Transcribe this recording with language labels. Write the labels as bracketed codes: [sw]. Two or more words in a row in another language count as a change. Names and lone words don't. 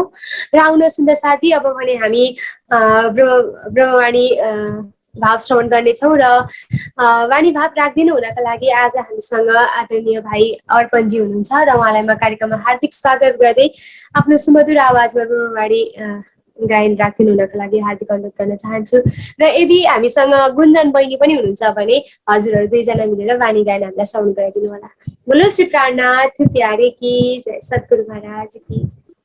[ne] र आउन सुन्दर साथी, अब भने हामी ब्रह्मवाणी भाव श्रवण गर्नेछौँ र वाणी भाव राखिदिनु हुनका लागि आज हामीसँग आदरणीय भाइ अर्पणजी हुनुहुन्छ र उहाँलाई म कार्यक्रममा हार्दिक स्वागत गर्दै आफ्नो सुमधुर आवाजमा ब्रह्मवाणी गायन राखिदिनु हुनका लागि हार्दिक अनुरोध गर्न चाहन्छु। र यदि हामीसँग गुन्जन बहिनी पनि हुनुहुन्छ भने हजुरहरू दुईजना मिलेर वाणी गायन हामीलाई श्रवण गराइदिनु होला। [hi] बोलो श्री प्राणनाथ प्यारे की जय, सद्गुरु महाराज की जय।